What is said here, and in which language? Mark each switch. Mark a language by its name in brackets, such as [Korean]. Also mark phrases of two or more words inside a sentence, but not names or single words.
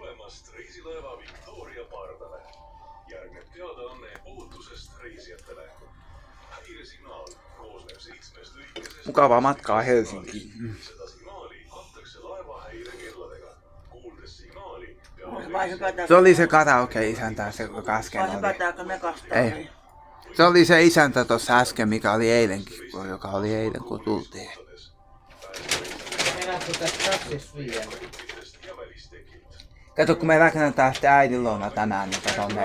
[Estonian] Vastavast reisilaeva Victoria Partale. Järgneb teadaanne ohutusest reisijatele. Häiresignaal koosneb 7 lõikesest. [Finnish] Mukavaa matkaa Helsinkiin. [Estonian] Seda signaali antakse laeva häirekelladega. Kuuldes signaali [Finnish] Se oli se karaoke-isäntä, se joka äsken oli. Hypätäänkö me kastaan? Ei. Se oli se isäntä tuossa äsken, mikä oli eilenkin, joka oli eilen kun tultiin. Meinaatko tässä taksissa vielä? Kato, kun me rakennetaan sitten äidin luona tänään, niin kato ne.